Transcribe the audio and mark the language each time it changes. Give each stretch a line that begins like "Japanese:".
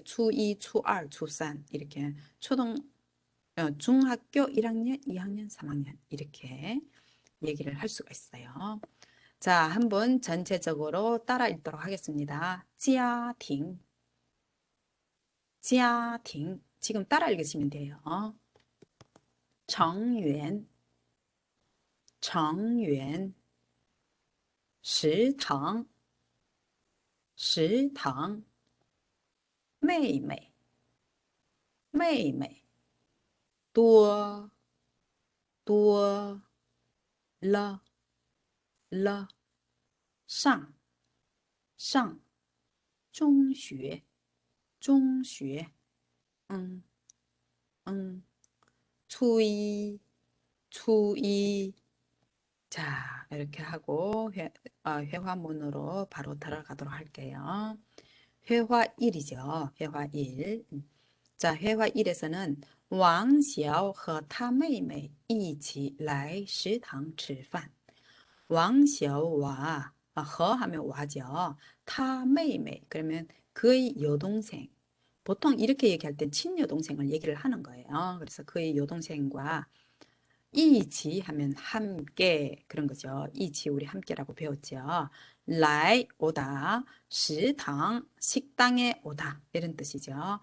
Korean: 초2, 초2, 초3 이렇게 중학교 1학년, 2학년, 3학년 이렇게 얘기를 할 수가 있어요. 자, 한번 전체적으로 따라 읽도록 하겠습니다.
Chinese: 家庭, 家庭
Korean: 지금 따라 읽으시면 돼요.
Chinese: 成员成员食堂食堂妹妹妹妹多多了了上上中学中学嗯嗯初一初一
Korean: 자, 이렇게 하고 회화문으로 바로 들어가도록 할게요. 회화 1이죠. 회화 1. 자, 회화 1에서는
Chinese: 王小和他妹妹一起来食堂吃饭.
Korean: 왕小와 허 하면 와죠. 타妹妹 그러면 그의 여동생. 보통 이렇게 얘기할 때 친여동생을 얘기를 하는 거예요. 그래서 그의 여동생과 이치 하면 함께 그런 거죠. 이치 우리 함께라고 배웠죠. 라이 오다, 식당 식당에 오다 이런 뜻이죠.